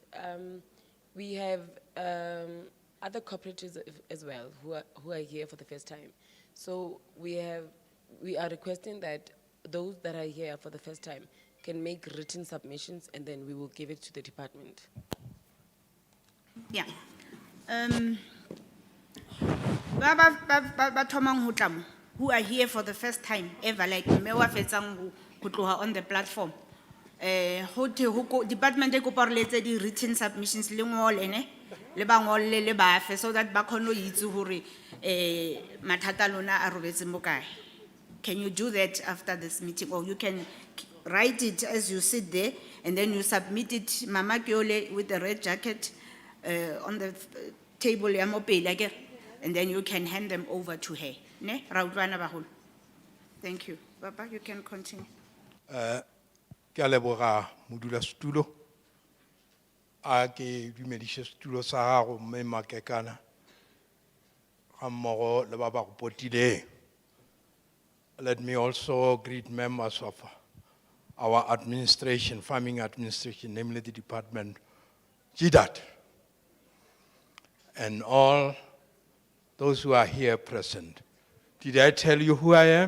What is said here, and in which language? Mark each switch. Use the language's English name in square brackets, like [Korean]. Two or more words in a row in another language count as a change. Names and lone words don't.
[English] We have other cooperatives as well who are here for the first time. So we are requesting that those that are here for the first time can make written submissions and then we will give it to the department. Yeah. [Southern Sotho] Ba thomang ho tla mo, [English] who are here for the first time ever, like me [Southern Sotho] wa fetsang ho tloha [English] on the platform. [Southern Sotho] Department e kopa re letse di [English] written submissions [Southern Sotho] le ngole ne le ba ngolle le ba fe [English] so that [Southern Sotho] ba khono itse hore mathata lona a robetse mo kae. [English] Can you do that after this meeting, or you can write it as you sit there and then you submit it, Mama Kiole with the red jacket on the table [Southern Sotho] ya mo pele akere, [English] and then you can hand them over to her. [Southern Sotho] Ne ra utlwana baholo. [English] Thank you. Papa, you can continue. [Northern Sotho] Ke a leboga modulasetulo a ke dumediše setulo sa gago mme Makekana ga mmogo le ba ba go potileng. [English] Let me also greet members of our administration, farming administration, namely the department, GDAT, and all those who are here present. Did I tell you who I am?